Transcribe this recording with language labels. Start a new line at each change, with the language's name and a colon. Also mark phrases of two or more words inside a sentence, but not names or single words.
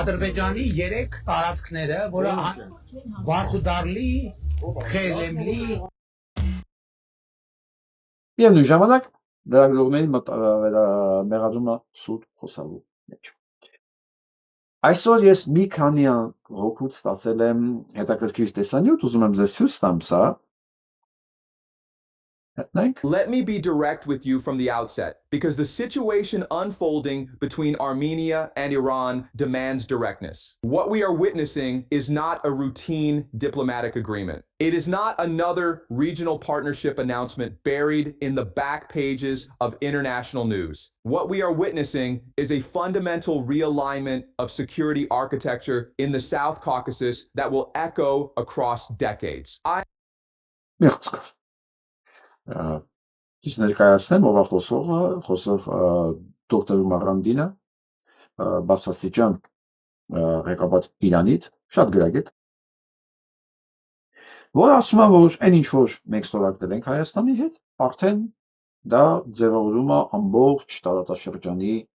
Armenian: Ադրբեջանի 3 տարածքները, որը Վարխուդարլի, Խելեմլի Եվ նույն ժամանակ լրագրողների մեղադրումը սուտ խոսալու մեջ։ Այսօր ես մի քանի րոպե ստացել եմ հետաքրքիր տեսանյութ, ուզում եմ ձեզ ցույց տամ սա։
English: Let me be direct with you from the outset, because the situation unfolding between Armenia and Iran demands directness. What we are witnessing is not a routine diplomatic agreement. It is not another regional partnership announcement buried in the back pages of international news. What we are witnessing is a fundamental realignment of security architecture in the South Caucasus that will echo across decades.
Armenian: Ճիշտ ներկայացնեմ, ով է խոսողը, խոսող դոկտոր Մարանդինը, բարձրաստիճան ղեկավար Իրանից, շատ գրագետ, որ ասում է, որ այն ինչ որ մենք ստորագրել ենք Հայաստանի հետ, արդեն դա ձևավորում է ամբողջ տարածաշրջանի